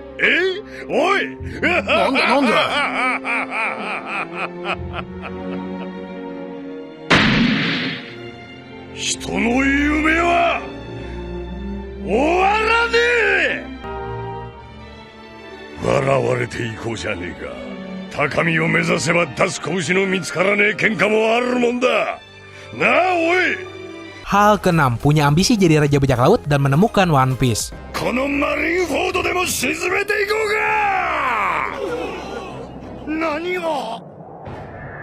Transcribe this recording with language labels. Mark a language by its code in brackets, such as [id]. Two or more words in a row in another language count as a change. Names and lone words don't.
[ja] おいなんだ人の夢は終わらねえ。笑われていこうじゃねえか。高みを目指せば出す拳の見つからねえ喧嘩もあるもんだ。なあおい。 [id] Hal keenam, punya ambisi jadi raja bajak laut dan menemukan One Piece. [ja] このマリンフォードでも沈めていこうか。何が？